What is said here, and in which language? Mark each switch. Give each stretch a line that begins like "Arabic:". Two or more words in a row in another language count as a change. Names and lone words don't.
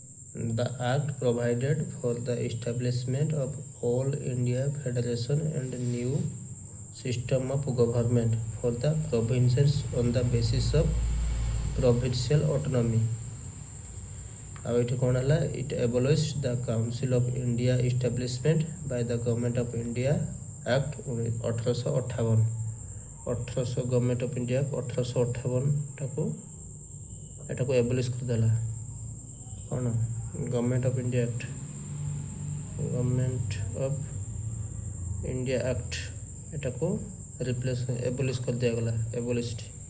English: The act provided for the establishment of All India Federation and new system of government for the provinces on the basis of provincial autonomy.
Odia: ଆଉ ଏଠି କ'ଣ ହେଲା,
English: it abolished the Council of India establishment by the Government of India Act 1858.
Odia: 1800 ଗଭର୍ଣ୍ଣମେଣ୍ଟ ଅଫ୍ ଇଣ୍ଡିଆ 1858 ଏଟାକୁ ଏବଲିସ୍ କରିଦେଲା। କ'ଣ ଗଭର୍ଣ୍ଣମେଣ୍ଟ ଅଫ୍ ଇଣ୍ଡିଆ ଆକ୍ଟ, ଗଭର୍ଣ୍ଣମେଣ୍ଟ ଅଫ୍ ଇଣ୍ଡିଆ ଆକ୍ଟ ଏଟାକୁ
English: replace abolish
Odia: କରିଦିଆଗଲା, ଏବଲିସ୍ଡ।